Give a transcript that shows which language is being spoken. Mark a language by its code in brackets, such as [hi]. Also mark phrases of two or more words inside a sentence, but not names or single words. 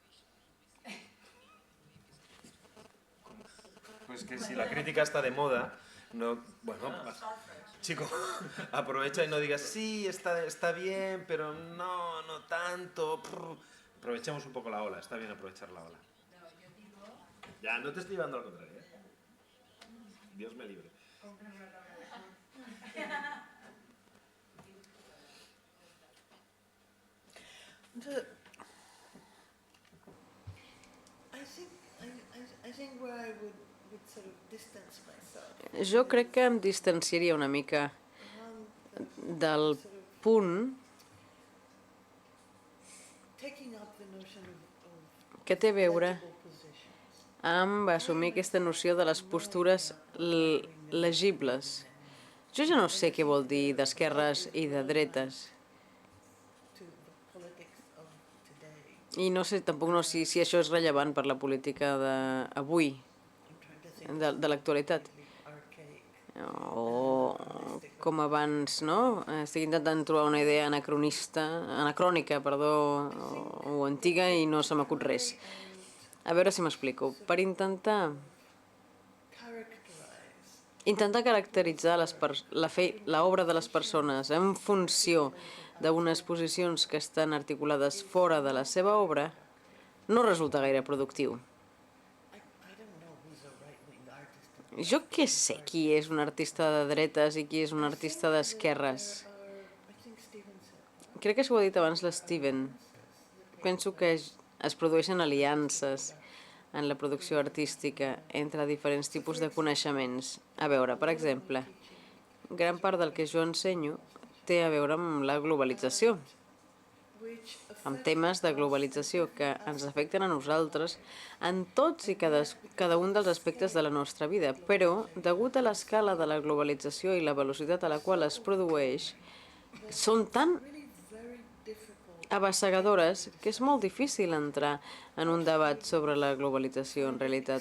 [es] Pues que si la crítica está de moda, bueno, chico, aprovecha y no digas, sí, está bien, pero no tanto. Aprovechemos un poco la ola, está bien aprovechar la ola. Ya, no te estoy llevando al contrario, ¿eh? Dios me libre. [en] I think where I would sort of distance myself. [ca] Jo crec que em distanciaria una mica del punt [en] Taking up the notion of [ca] que té a veure [en] legible positions. [ca] amb assumir aquesta noció de les postures legibles. Jo ja no sé què vol dir d'esquerres i de dretes. [en] To the politics of today. [ca] I no sé tampoc si això és rellevant per la política d'avui, [en] I'm trying to think [ca] de l'actualitat. [en] archaic. [ca] O com abans, no? Estic intentant trobar una idea anacrònica, o antiga i no se m'acut res. A veure si m'explico. Per intentar caracteritzar l'obra de les persones en funció d'unes posicions que estan articulades fora de la seva obra, no resulta gaire productiu. [en] I don't know who's a right-wing artist. [ca] Jo què sé qui és un artista de dretes i qui és un artista d'esquerres. [en] I think Steven said. [ca] Crec que s'ho ha dit abans l'Steven. Penso que es produeixen aliances en la producció artística entre diferents tipus de coneixements. A veure, per exemple, gran part del que jo ensenyo té a veure amb la globalització, amb temes de globalització que ens afecten a nosaltres en tots i cada un dels aspectes de la nostra vida, però, degut a l'escala de la globalització i la velocitat a la qual es produeix, són tan abassegadores que és molt difícil entrar en un debat sobre la globalització, en realitat.